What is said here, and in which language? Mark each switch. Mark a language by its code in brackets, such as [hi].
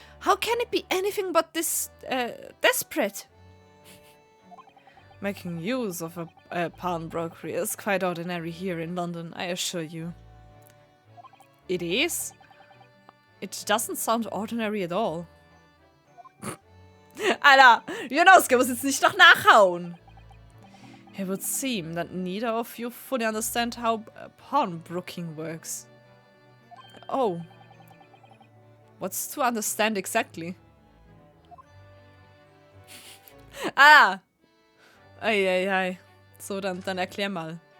[en] How can it be anything but this desperate? Making use of a pawnbroker is quite ordinary here in London, I assure you. It is? It doesn't sound ordinary at all. [de] Alter, Jonosuke muss jetzt nicht noch nachhauen. [en] It would seem that neither of you fully understand how pawnbroking works. Oh. What's to understand exactly? [de] Ah! Ei. So, dann erklär mal.